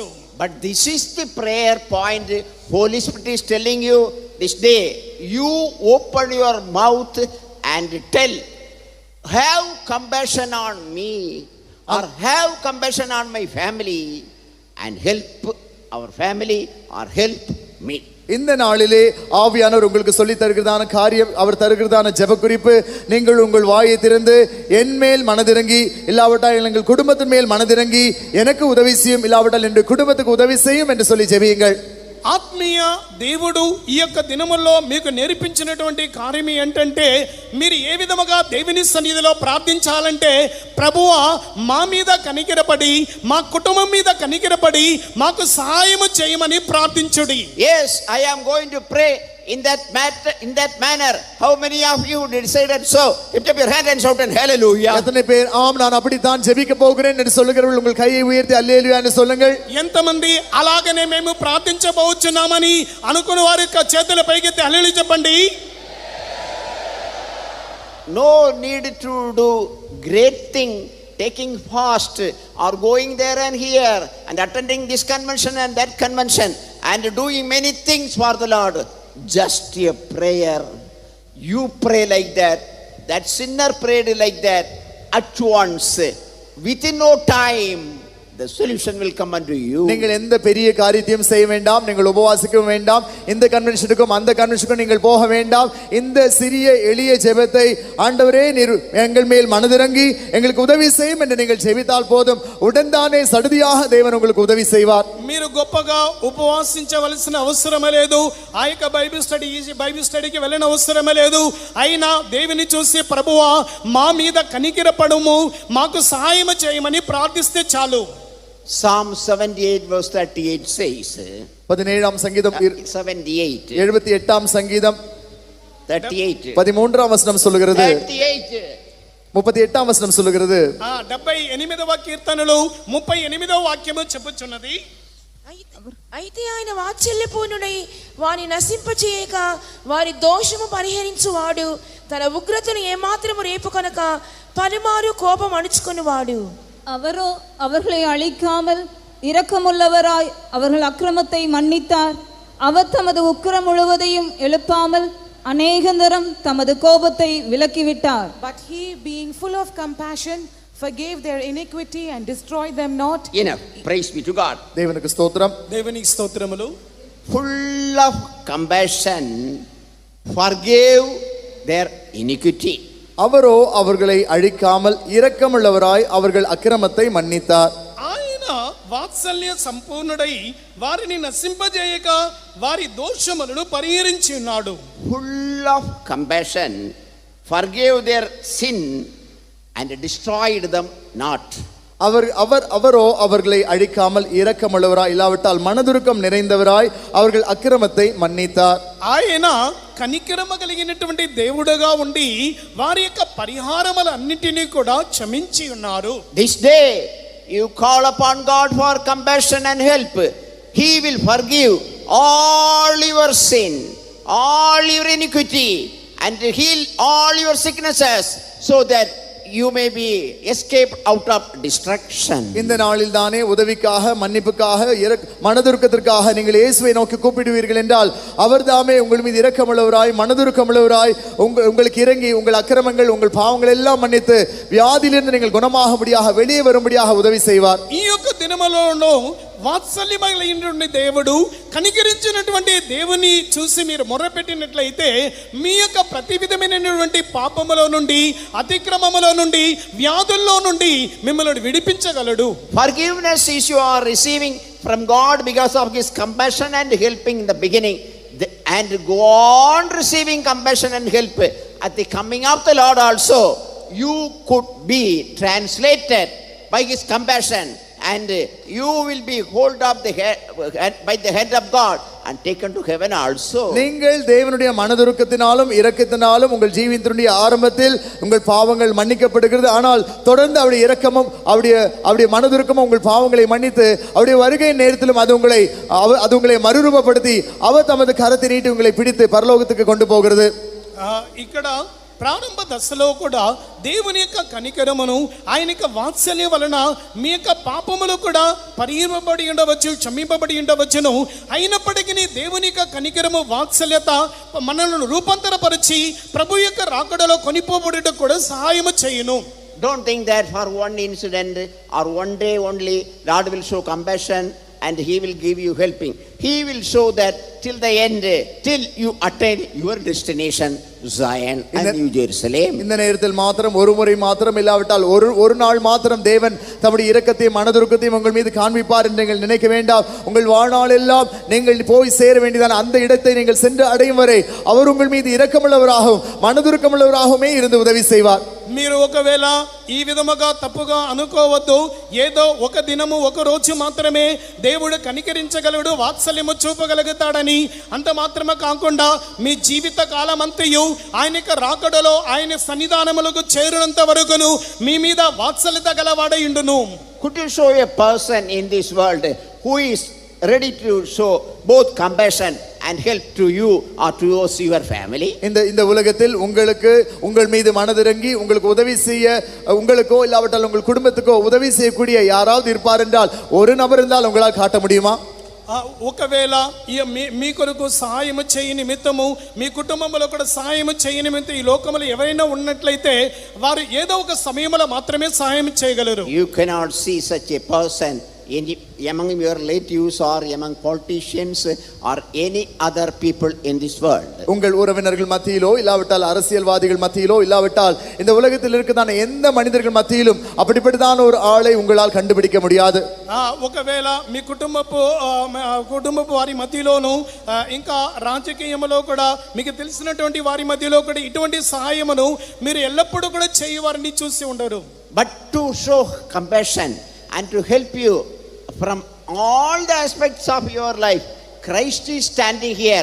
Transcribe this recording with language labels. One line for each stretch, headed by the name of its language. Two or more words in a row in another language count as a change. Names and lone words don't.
English: But this is the prayer point Holy Spirit is telling you this day. You open your mouth and tell, have compassion on me or have compassion on my family and help our family or help me.
Tamil: இந்த நாளிலே ஆவியானவர் உங்களுக்கு சொல்லி தருகிறதான காரியம், அவர் தருகிறதான ஜெப குறிப்பு, நீங்கள் உங்கள் வாயை திறந்து என் மேல் மனதிறங்கி, இல்லாவிட்டால் எங்கள் குடும்பத்தின் மேல் மனதிறங்கி எனக்கு உதவி செய்யும், இல்லாவிட்டால் என் குடும்பத்துக்கு உதவி செய்யும் என்று சொல்லி ஜெபியுங்கள்.
Telugu: ఆత్మీయ దేవుడు ఈ యొక్క దినముల్లో మీకు నేర్పించినటువంటి కార్యం ఏంటంటే, మీరు ఏ విధముగా దేవుని సన్నిధిలో ప్రార్థించాలంటే, ప్రభువా మా మీద కనికరపడి, మా కుటుంబం మీద కనికరపడి మాకు సహాయం చేయమని ప్రార్థించుడి.
English: Yes, I am going to pray in that manner. How many of you decided so? Lift up your hand and shout and hallelujah.
Tamil: எத்தனை பேர் ஆம் நான் அப்படி தான் ஜெபிக்க போகிறேன் என்று சொல்லுகிறவர்கள் உங்கள் கையை உயர்த்தி அல்லேலூயா என்று சொல்லுங்கள்.
Telugu: ఎంతమంది అలాగనే మేము ప్రార్థించబోచున్నామని అనుకున్న వారి చేతుల పైకెత్తి హల్లెలూయా చెప్పండి.
English: No need to do great thing, taking fast or going there and here and attending this convention and that convention and doing many things for the Lord. Just a prayer. You pray like that. That sinner prayed like that at once. Within no time, the solution will come unto you.
Tamil: நீங்கள் எந்த பெரிய காரியத்தையும் செய்ய வேண்டாம், நீங்கள் உபவாசிக்கவும் வேண்டாம், இந்த கன்வென்ஷனுக்கும் அந்த கன்வென்ஷனுக்கும் நீங்கள் போக வேண்டாம். இந்த சிறிய எளிய ஜெபத்தை, ஆண்டவரே நீர் எங்கள் மேல் மனதிறங்கி எங்களுக்கு உதவி செய்யும் என்று நீங்கள் ஜெபித்தால் போதும், உடன்தானே சடுதியாக தேவன் உங்களுக்கு உதவி செய்வார்.
Telugu: మీరు గొప్పగా ఉపవాసించవలసిన అవసరమే లేదు, ఆ యొక్క
English: Bible study
Telugu: వెళ్ళిన అవసరమే లేదు. అయినా దేవుని చూసి ప్రభువా మా మీద కనికరపడుము, మాకు సహాయం చేయమని ప్రార్థిస్తే చాలు.
English: Psalm 78 verse 38 says,
Tamil: 17ஆம் சங்கீதம் 78 78ஆம் சங்கீதம் 38 13ஆம் வசனம் சொல்லுகிறது, 38 38ஆம் வசனம் சொல்லுகிறது,
Telugu: 78వ కీర్తనలు 38వ వాక్యము చెప్పుచున్నది, అయితే ఆయన వాత్సల్యపూర్ణుడై వాని నశింపచేయక వారి దోషము పరిహరించువాడు, తన ఉగ్రతను ఏమాత్రము రేపుకొనక పలుమారు కోపం అణుచుకొనివాడు.
Tamil: அவரோ அவர்களை அழிக்காமல் இரக்கமுள்ளவராய் அவர்கள் அக்கிரமத்தை மன்னித்தார். அவர் தமது உக்கிரம் முழுவதையும் எழுப்பாமல் அநேகந்தரம் தமது கோபத்தை விலக்கிவிட்டார்.
English: But he, being full of compassion, forgave their iniquity and destroyed them not. Enough. Praise be to God.
Tamil: தேவனுக்கு ஸ்தோத்திரம்.
Telugu: దేవునికి స్తోత్రములు.
English: Full of compassion, forgave their iniquity.
Tamil: அவரோ அவர்களை அழிக்காமல் இரக்கமுள்ளவராய் அவர்கள் அக்கிரமத்தை மன்னித்தார்.
Telugu: ఆయన వాత్సల్య సంపూర్ణుడై వారిని నశింపజేయక వారి దోషములను పరిహరించి ఉన్నాడు.
English: Full of compassion, forgave their sin and destroyed them not.
Tamil: அவரோ அவர்களை அழிக்காமல் இரக்கமுள்ளவராய் இல்லாவிட்டால் மனதுருக்கம் நிறைந்தவராய் அவர்கள் அக்கிரமத்தை மன்னித்தார்.
Telugu: ఆయన కనికరమ కలిగినటువంటి దేవుడుగా ఉండి వారి యొక్క పరిహారములన్నిటినీ కూడా క్షమించి ఉన్నారు.
English: This day you call upon God for compassion and help. He will forgive all your sin, all your iniquity, and heal all your sicknesses, so that you may be escaped out of destruction.
Tamil: இந்த நாளில் தானே உதவிக்காக மன்னிப்புக்காக மனதுருக்கத்திற்காக நீங்கள் இயேசுவை நோக்கி கூப்பிடுவீர்கள் என்றால் அவர் தாமே உங்கள் மீது இரக்கமுள்ளவராய் மனதுருக்கமுள்ளவராய் உங்களுக்கு இறங்கி உங்கள் அக்கிரமங்கள் உங்கள் பாவங்கள் எல்லாம் மன்னித்து வியாதியிலிருந்து நீங்கள் குணமாகும்படியாக வெளியே வரும்படியாக உதவி செய்வார்.
Telugu: ఈ యొక్క దినములలో వాత్సల్యమైనటువంటి దేవుడు కనికరించినటువంటి దేవుని చూసి మీరు మొర్రపెట్టినట్లయితే మీ యొక్క ప్రతి విధమైనటువంటి పాపములో నుండి అతిక్రమములో నుండి వ్యాధుల్లో నుండి మిమ్మల్ని విడిపించగలడు.
English: Forgiveness is you are receiving from God because of his compassion and helping in the beginning, and go on receiving compassion and help at the coming of the Lord also. You could be translated by his compassion, and you will be hold up the head by the head of God and taken to heaven also.
Tamil: நீங்கள் தேவனுடைய மனதுருக்கத்தினாலும் இரக்கத்தினாலும் உங்கள் ஜீவியத்தினுடைய ஆரம்பத்தில் உங்கள் பாவங்கள் மன்னிக்கப்படுகிறது. ஆனால் தொடர்ந்து அவருடைய இரக்கமும் அவருடைய மனதுருக்கமும் உங்கள் பாவங்களை மன்னித்து அவருடைய வருகை நேரத்திலும் அது உங்களை மறுரூபப்படுத்தி அவர் தமது கரத்தை நீட்டி உங்களை பிடித்து பரலோகத்துக்கு கொண்டு போகிறது.
Telugu: ఇక్కడ ప్రారంభ దశలో కూడా దేవుని యొక్క కనికరమును ఆయన యొక్క వాత్సల్యం వలన మీ యొక్క పాపములు కూడా పరిహరింపబడి ఉండవచ్చు, క్షమింపబడి ఉండవచ్చును. అయినప్పటికీ దేవుని యొక్క కనికరము వాత్సల్యత మనల్ని రూపాంతరపరిచి ప్రభు యొక్క రాకడలో కొనిపోబడుట కూడా సహాయము చేయును.
English: Don't think that for one incident or one day only Lord will show compassion and he will give you helping. He will show that till the end, till you attain your destination, Zion and New Jerusalem.
Tamil: இந்த நேரத்தில் மாத்திரம் ஒரு முறை மாத்திரம் இல்லாவிட்டால் ஒரு நாள் மாத்திரம் தேவன் தம்முடைய இரக்கத்தையும் மனதுருக்கத்தையும் உங்கள் மீது காண்பிப்பார் என்று நீங்கள் நினைக்க வேண்டாம். உங்கள் வாழ்நாள் எல்லாம் நீங்கள் போய் சேர வேண்டியதான அந்த இடத்தை நீங்கள் சென்று அடையும் வரை அவர் உங்கள் மீது இரக்கமுள்ளவராகவும் மனதுருக்கமுள்ளவராகவுமே இருந்து உதவி செய்வார்.
Telugu: మీరు ఒకవేళ ఈ విధముగా తప్పుగా అనుకోవద్దు. ఏదో ఒక దినము ఒక రోజు మాత్రమే దేవుడు కనికరించగలడు, వాత్సల్యము చూపగలుగుతాడని అంత మాత్రమే కాకుండా మీ జీవిత కాలమంతయు ఆయన యొక్క రాకడలో ఆయన సన్నిధానములకు చేరినంత వరకును మీ మీద వాత్సల్యత గలవాడై ఉండును.
English: Could you show a person in this world who is ready to show both compassion and help to you or to your family?
Tamil: இந்த உலகத்தில் உங்கள் மீது மனதிறங்கி உங்களுக்கு உதவி செய்ய உங்களுக்கோ இல்லாவிட்டால் உங்கள் குடும்பத்துக்கோ உதவி செய்யக்கூடிய யாராவது இருப்பார் என்றால் ஒரு நபர் இருந்தால் உங்களால் காட்ட முடியுமா?
Telugu: ఒకవేళ మీ కొరకు సహాయము చేయ నిమిత్తము మీ కుటుంబంలో కూడా సహాయము చేయ నిమిత్తం ఈ లోకములో ఎవరైనా ఉన్నట్లయితే వారు ఏదో ఒక సమయంలో మాత్రమే సహాయం చేయగలరు.
English: You cannot see such a person among your relatives or among politicians or any other people in this world.
Tamil: உங்கள் உறவினர்கள் மத்தியிலோ இல்லாவிட்டால் அரசியல்வாதிகள் மத்தியிலோ இல்லாவிட்டால் இந்த உலகத்தில் இருக்கிறதான எந்த மனிதர்கள் மத்தியிலும் அப்படிப்பட்டதான ஒரு ஆளை உங்களால் கண்டுபிடிக்க முடியாது.
Telugu: ఒకవేళ మీ కుటుంబపు వారి మధ్యలోను ఇంకా రాజకీయంలో కూడా మీకు తెలిసినటువంటి వారి మధ్యలో కూడా ఇటువంటి సహాయమును మీరు ఎల్లప్పుడూ కూడా చేయవారిని చూసి ఉండరు.
English: But to show compassion and to help you from all the aspects of your life, Christ is standing here.